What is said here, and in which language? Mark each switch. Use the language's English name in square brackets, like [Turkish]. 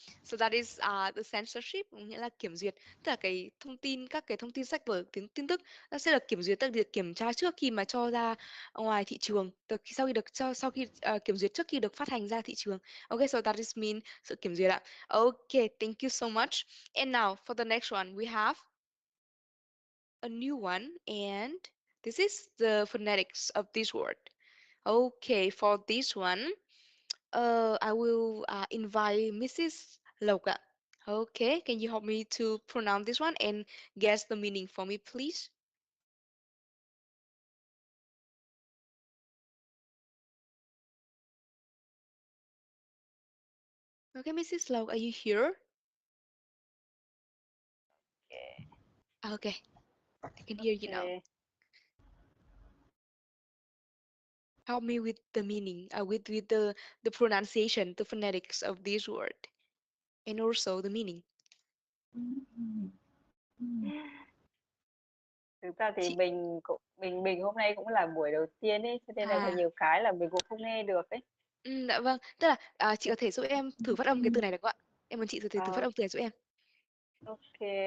[English] So that is the censorship, [Vietnamese] nghĩa là kiểm duyệt, tức là các cái thông tin sách vở tin tức nó sẽ được kiểm duyệt, tức là được kiểm tra trước khi mà cho ra ngoài thị trường, sau khi kiểm duyệt trước khi được phát hành ra thị trường. [English] Okay, so that is mean [Vietnamese] sự kiểm duyệt ạ. [English] Okay, thank you so much. And now for the next one, we have a new one, and this is the phonetics of this word. Okay, for this one, I will invite Mrs. Loka. Okay, can you help me to pronounce this one and guess the meaning for me, please? Okay, Mrs. Lok, are you here? Okay, I can hear you now. Help me with the meaning, with the pronunciation, the phonetics of this word, and also the meaning. [Vietnamese] Thực ra thì mình hôm nay cũng là buổi đầu tiên ấy, cho nên là có nhiều cái là mình cũng không nghe được ấy. Dạ vâng, tức là chị có thể giúp em thử phát âm cái từ này được không ạ? Em muốn chị thử phát âm từ này giúp em. Ok.